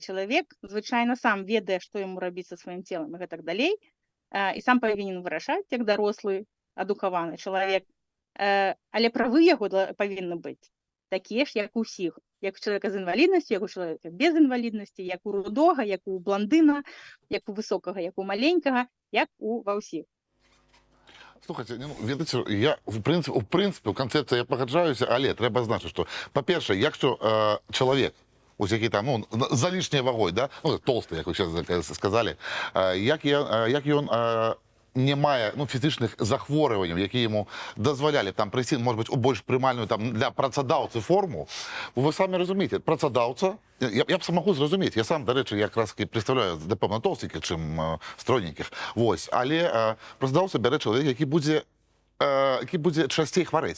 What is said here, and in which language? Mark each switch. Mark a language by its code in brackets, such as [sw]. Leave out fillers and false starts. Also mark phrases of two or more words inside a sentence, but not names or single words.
[be] Чалавек звычайна сам ведае, што яму рабіць са сваім целам і гэтак далей, і сам павінен вырашаць, як дарослы, адукаваны чалавек. Але правы яго павінны быць такія ж, як у ўсіх. Як у чалавека з інваліднасцю, як у чалавека без інваліднасці, як у рудога, як у бландына, як у высокага, як у маленькага, як ва ўсіх. Слухайте, ну, ведаце, [ru] я, в принципе, [uk] у концепції я погоджаюся, але треба знати, що, по-перше, якщо чоловік, ось який там, ну, за лишньою вагою, да, ну, толстий, як ви зараз сказали, як він не має, ну, фізичних захворювань, які йому дозволяли там прийти, може бути, у більш приймальну там для працедавця форму, ви самі розумієте, працедавця, я б можу зрозуміти, я сам, до речі, якраз представляю, напевно, толстеньких, чим стройненьких, ось, але працедавця бере чоловік, який буде частіше хворіти.